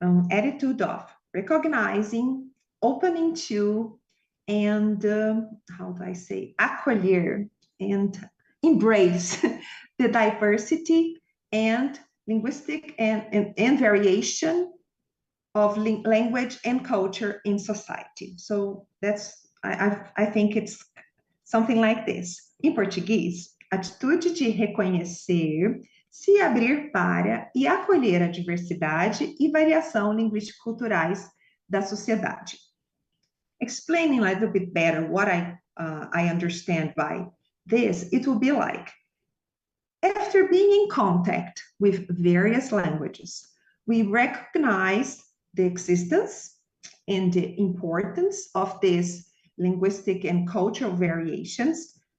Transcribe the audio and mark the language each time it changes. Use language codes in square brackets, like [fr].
[en] attitude of recognizing, opening to, and how do I say, acolher and embrace the diversity and linguistic and variation of language and culture in society. So that's, I think it's something like this. [pt] Em português, atitude de reconhecer, se abrir para e acolher a diversidade e variação linguístico-culturais da sociedade. [en] Explaining a little bit better what I understand by this, it will be like, after being in contact with various languages, we recognize the existence and the importance of these linguistic and cultural variations.